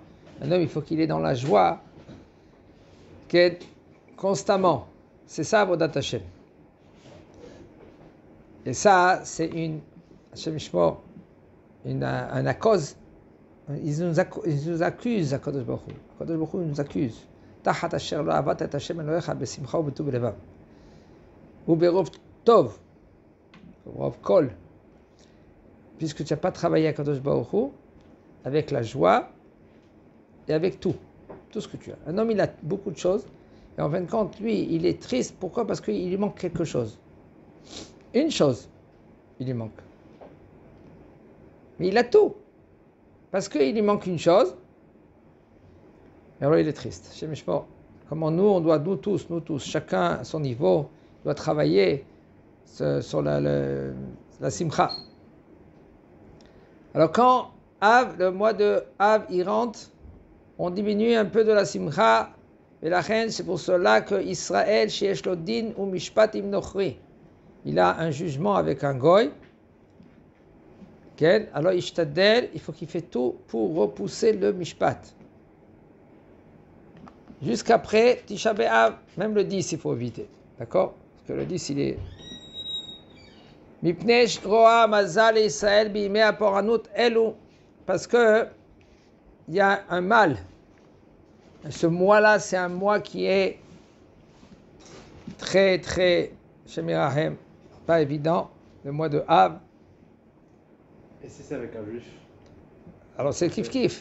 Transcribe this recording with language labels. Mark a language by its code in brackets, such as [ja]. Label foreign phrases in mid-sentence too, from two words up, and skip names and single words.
[fr] Un homme, il faut qu'il est dans la joie constamment. C'est ça, [he] עבודת השם. [fr] Et ça, c'est une cause. Ils nous accusent, [he] הקדוש ברוך הוא. הקדוש ברוך הוא [fr] nous accuse. [he] תחת אשר לא עבדת את השם אלוקיך בשמחה ובטוב לבב. וברוב טוב. וברוב כל. [fr] Puisque tu n'as pas travaillé à [he] הקדוש ברוך הוא [fr] avec la joie et avec tout ce que tu as. Un homme, il a beaucoup de choses. Et en fin de compte, lui, il est triste. Pourquoi ? Parce qu'il lui manque quelque chose. Une chose, il lui manque. Mais il a tout. Parce qu'il lui manque une chose, et alors il est triste. Comment nous tous, chacun à son niveau, doit travailler sur la simcha. Alors quand le mois de Av, il rentre, on diminue un peu de la simcha, et la reine, c'est pour cela que Israël, [he] שיש לו דין ומשפט עם נכרי, [fr] il a un jugement avec un goy. Alors il faut qu'il fait tout pour repousser le mishpat. Jusqu'après Tisha B'Av, même le 10 il faut éviter. D'accord ? Parce que le 10 il est... [he] מפני רוע מזל ישראל בימי הפורענות אלו. [fr] Parce que il y a un mal. Ce mois-là, c'est un mois qui est très, très, Shemirahem, pas évident. Le mois de Av. Et si c'est avec un juif? Alors c'est kiff-kiff.